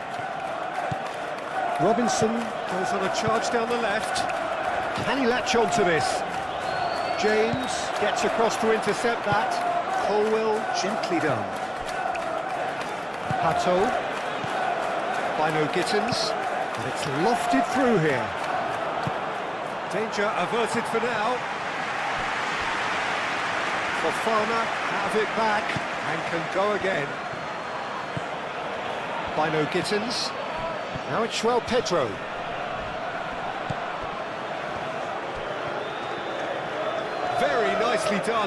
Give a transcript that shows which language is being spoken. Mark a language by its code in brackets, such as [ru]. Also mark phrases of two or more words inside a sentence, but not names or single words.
[en] Robinson goes on a charge down the left. Can he latch on to this? James gets across to intercept that. Colwell gently done. Pato. Bino Gittins. And it's lofted through here. Danger averted for now. Fofana have it back. And can go again. Bino Gittins. Now it's Joao Pedro. Very nicely done.